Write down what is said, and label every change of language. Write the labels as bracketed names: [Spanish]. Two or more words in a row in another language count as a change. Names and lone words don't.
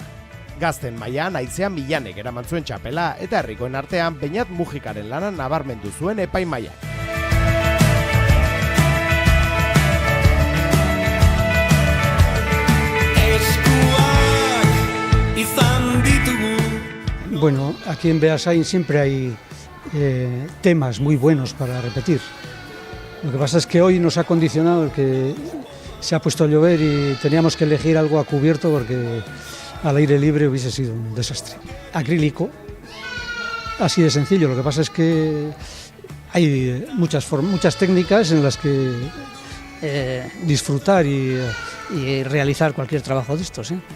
[Basque] Gazten mailan Aizea Milanek eraman zuen txapela eta herrikoen artean Beñat Mujikaren lana nabarmendu zuen epaimahaiak. Bueno, [Spanish] aquí en Beasain siempre hay temas muy buenos para repetir. Lo que pasa es que hoy nos ha condicionado el que se ha puesto a llover y teníamos que elegir algo a cubierto porque al aire libre hubiese sido un desastre. Acrílico, así de sencillo. Lo que pasa es que hay muchas técnicas en las que disfrutar y realizar cualquier trabajo de estos, ¿eh?